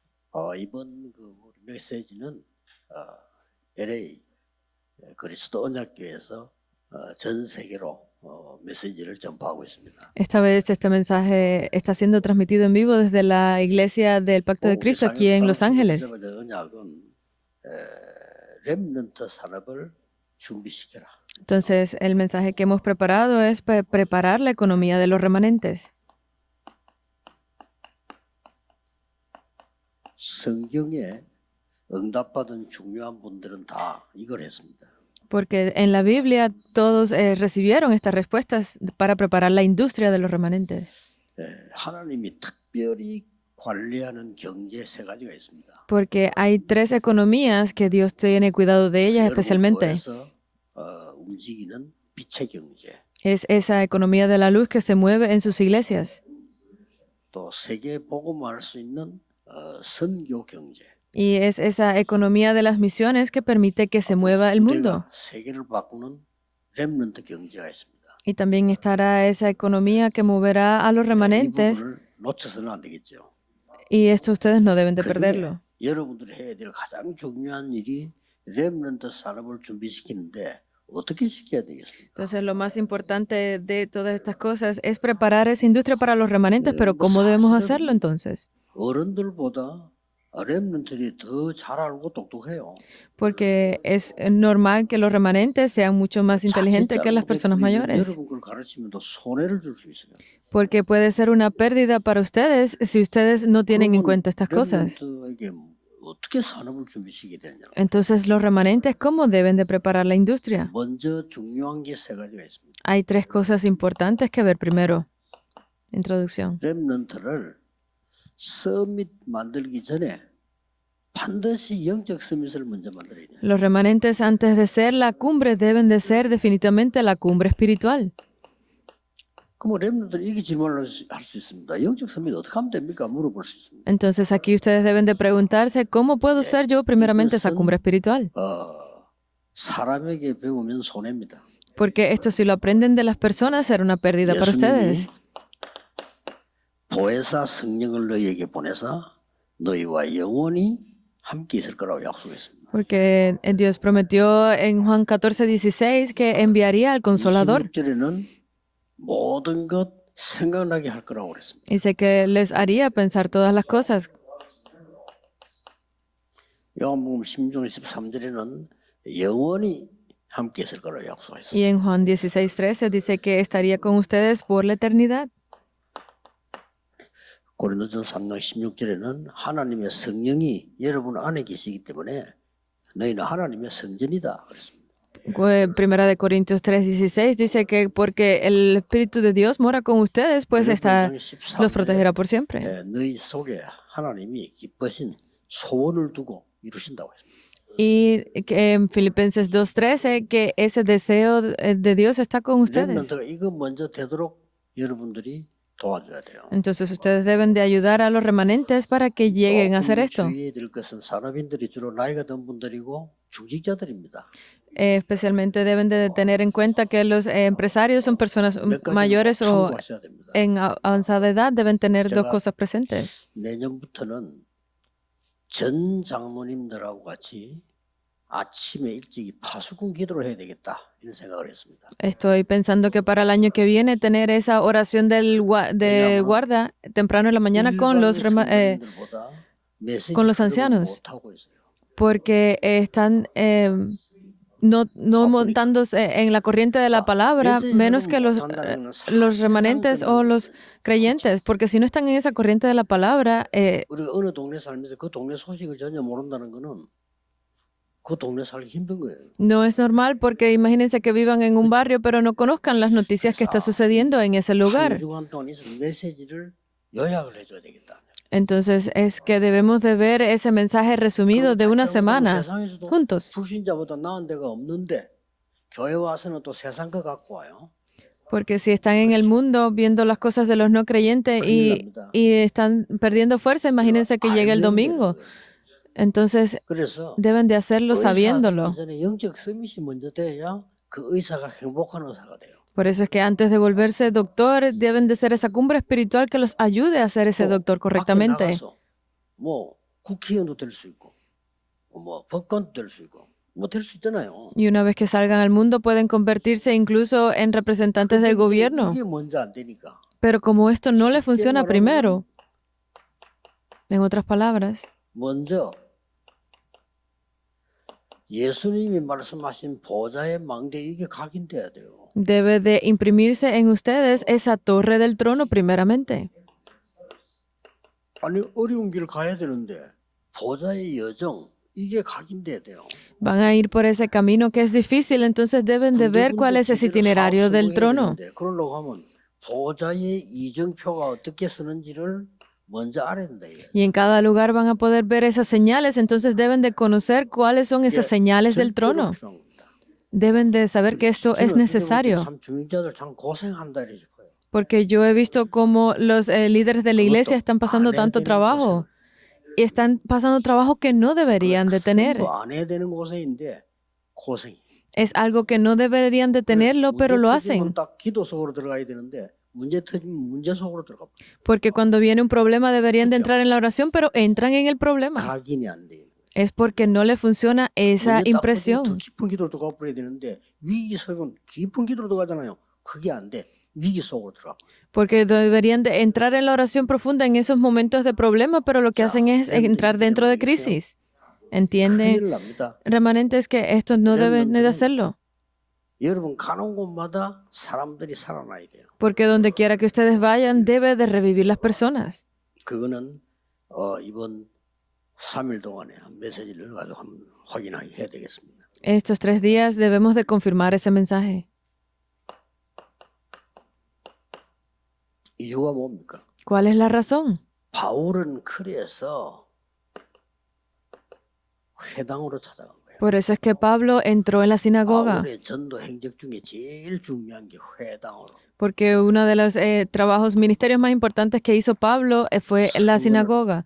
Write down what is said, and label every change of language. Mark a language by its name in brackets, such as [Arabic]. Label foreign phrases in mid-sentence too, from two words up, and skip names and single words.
[Korean] 이번 우리 메시지는 LA 그리스도 언약교회에서 전 세계로 메시지를 전파하고 있습니다. [Spanish] Esta vez este mensaje está siendo transmitido en vivo desde la Iglesia del Pacto de Cristo aquí en Los Ángeles. [Korean] 언약은 렘넌트 산업을 준비시켜라. [Spanish] Entonces, el mensaje que hemos preparado es preparar la economía de los remanentes. [Korean] 성경에 응답받은 중요한 분들은 다 이걸 했습니다. [Spanish] Porque en la Biblia todos recibieron estas respuestas para preparar la industria de los remanentes. [Korean] 하나님이 특별히 관리하는 경제 세 가지가 있습니다. [Spanish] Porque hay tres economías que Dios tiene cuidado de ellas especialmente. [Korean] 교회에서 움직이는 빛의 경제. [Spanish] Es esa economía de la luz que se mueve en sus iglesias. [Korean] 또 세계 복음화할 수 있는 선교 경제. [Spanish] Y es esa economía de las misiones que permite que se mueva el mundo. [Korean] 세계를 바꾸는 렘넌트 경제가 있습니다. [Spanish] Y también estará esa economía que moverá a los [Korean] 이 [Spanish] remanentes. [Korean] 부분을 놓쳐서는 안 되겠죠. [Spanish] Y esto ustedes no deben de perderlo. [Korean] 여러분들이 해야 될 가장 중요한 일이 렘넌트 산업을 준비시키는데 어떻게 시켜야 되겠습니까? [Spanish] Entonces, lo más importante de todas estas cosas es preparar esa industria para los remanentes, pero ¿cómo debemos hacerlo entonces? [Korean] 어른들보다 렘넌트들이 더 잘 알고 똑똑해요. [Spanish] Porque es normal que los remanentes sean mucho más inteligentes que las personas mayores. [Korean] 여러분 걸 가르치면 또 손해를 줄 수 있어요. [Spanish] Porque puede ser una pérdida para ustedes si ustedes no tienen en cuenta estas cosas. [Korean] 렘넌트에게 어떻게 산업을 준비시켜야 되냐? [Spanish] Entonces, los remanentes, ¿cómo deben de preparar la industria? [Korean] 먼저 중요한 게 세 가지가 있습니다. [Spanish] Hay tres cosas importantes que ver primero. Introducción. [Korean] 렘넌트를 서밋 만들기 전에 반드시 영적 서밋을 먼저 만들어야 돼요. [Spanish] Los remanentes, antes de ser la cumbre, deben de ser definitivamente la cumbre espiritual. [Korean] 그럼 렘넌트는 이렇게 질문을 할 수 있습니다. 영적 서밋 어떻게 하면 됩니까? 물어볼 수 있습니다. [Spanish] Entonces, aquí ustedes deben de preguntarse, ¿cómo puedo ser yo primeramente esa cumbre espiritual? [Korean] 사람에게 배우면 손해입니다. [Spanish] Porque esto, si lo aprenden de las personas, será una pérdida para ustedes. [Korean] 보혜사 성령을 너희에게 보내사 너희와 영원히 함께 있을 거라고 약속했습니다. [Spanish] Porque Dios prometió en Juan 14:16 que enviaría al Consolador. [Korean] 26절에는 모든 것 생각나게 할 거라고 그랬습니다. [Spanish] Dice que les haría pensar todas las cosas. [Korean] 요한복음 16장 13절에는 영원히 함께 있을 거라고 약속했습니다. [Spanish] Y en Juan 16:13 dice que estaría con ustedes por la eternidad. [Korean] 고린도전 3장 16절에는 하나님의 성령이 여러분 안에 계시기 때문에 너희는 하나님의 성전이다 그랬습니다. [Spanish] Primera de Corintios 3:16 dice que porque el Espíritu de Dios mora con ustedes, pues los protegerá por siempre. [Korean] 너희 속에 하나님이 기쁘신 소원을 두고 이루신다고 했습니다. [Spanish] Y que en Filipenses 2:13 que ese deseo de Dios está con ustedes. [Korean] 렘넌트가 이거 먼저 되도록 여러분들이 도와줘야 돼요. [Spanish] Entonces ustedes deben de ayudar a los remanentes para que lleguen a hacer esto. [Korean] 주의해야 될 것은 산업인들이 주로 나이가 든 분들이고 중직자들입니다. [Spanish] Especialmente deben de tener en cuenta que los empresarios son personas mayores o en avanzada edad, deben tener dos cosas presentes. [Korean] 내년부터는 전 장로님들하고 같이 아침에 일찍이 파수꾼 기도를 해야 되겠다 이런 생각을 했습니다. [Spanish] Estoy pensando que para el año que viene tener esa oración de guarda temprano en la mañana con los ancianos, porque están no montándose en la corriente de la palabra menos que los remanentes o los creyentes, porque si no están en esa corriente de la palabra, [Korean] 우리가 어느 동네 살면서 그 동네 소식을 전혀 모른다는 거는 그 동네 살기 힘든 거예요. [Spanish] no es normal, porque imagínense que vivan en un barrio pero no conozcan las noticias que está sucediendo en ese lugar. [Korean] 한 주간 동안 있을 메시지를 요약을 해줘야 되겠다. [Spanish] Entonces es que debemos de ver ese mensaje resumido de una semana juntos. [Korean] 불신자보다 나은 데가 없는데 교회 와서는 또 세상 거 갖고 와요. [Spanish] Porque si están en el mundo viendo las cosas de los no creyentes y están perdiendo fuerza, imagínense que llegue el domingo. Entonces deben de hacerlo sabiéndolo. [Korean] 영적 서밋이 먼저 돼야 그 의사가 행복한 의사가 돼요. [Spanish] Por eso es que antes de volverse doctor, deben de ser esa cumbre espiritual que los ayude a ser ese doctor correctamente. [Korean] 뭐 국회의원도 될 수 있고, 뭐 법관도 될 수 있고, 뭐 될 수 있잖아요. [Spanish] Y una vez que salgan al mundo pueden convertirse incluso en representantes del [Korean] 근데 [Spanish] gobierno. [Korean] 이게 먼저 안 되니까. [Spanish] Pero como esto no le [Korean] 쉽게 [Spanish] funciona [Korean] 말하면 [Spanish] primero, en otras palabras, [Korean] 먼저 예수님이 말씀하신 보좌의 망대 이게 각인돼야 돼요. [Spanish] debe de imprimirse en ustedes esa torre del trono primeramente. [Korean] 아니 어려운 길 가야 되는데 보좌의 여정 이게 각인돼야 돼요. [Spanish] Van a ir por ese camino que es difícil, entonces deben de ver cuál es ese itinerario del trono. [Korean] 그러려고 하면 보좌의 이정표가 어떻게 쓰는지를 먼저 알아야 된다. [Spanish] Y en cada lugar van a poder ver esas señales, entonces deben de conocer cuáles son esas señales del trono. Deben de saber que esto es necesario. [Korean] 참 중직자들 참 고생한다 이래 싶어요. [Spanish] Porque yo he visto cómo los líderes de la iglesia están pasando tanto trabajo y están pasando trabajo que no deberían de tener. [Korean] 안 해야 되는 고생인데 고생이. [Spanish] Es algo que no deberían de tenerlo, pero lo hacen. [Korean] 딱 기도 속으로 들어가야 되는데 문제 터지면 문제 속으로 들어가. [Spanish] Porque cuando viene un problema deberían de entrar en la oración, pero entran en el problema. [Korean] 각인이 안 돼. [Spanish] Es porque no le funciona esa impresión. [Korean] 더 깊은 기도로 들어가 버려야 되는데 위기 속은 깊은 기도로 들어가잖아요. 그게 안 돼. 위기 속으로 들어가. [Spanish] Porque deberían de entrar en la oración profunda en esos momentos de problema, pero lo que hacen es entrar dentro de crisis. ¿Entiende? [Korean] 큰일 납니다. [Spanish] Remanentes que estos no deben de hacerlo. [Korean] 여러분 가는 곳마다 사람들이 살아나야 돼요. [Spanish] Porque donde quiera que ustedes vayan, debe de revivir las personas. [Korean] 그거는 이번 3일 동안에 한 메시지를 가지고 한번 확인하게 해야 되겠습니다. [Spanish] Estos 3 días debemos de confirmar ese mensaje. [Korean] 이유가 뭡니까? [Spanish] ¿Cuál es la razón? [Korean] 바울은 그래서 회당으로 찾아간 거예요. [Spanish] Por eso es que Pablo entró en la sinagoga. [Korean] 바울의 전도 행적 중에 제일 중요한 게 회당으로. [Spanish] Porque uno de los trabajos, ministerios más importantes que hizo Pablo fue la sinagoga.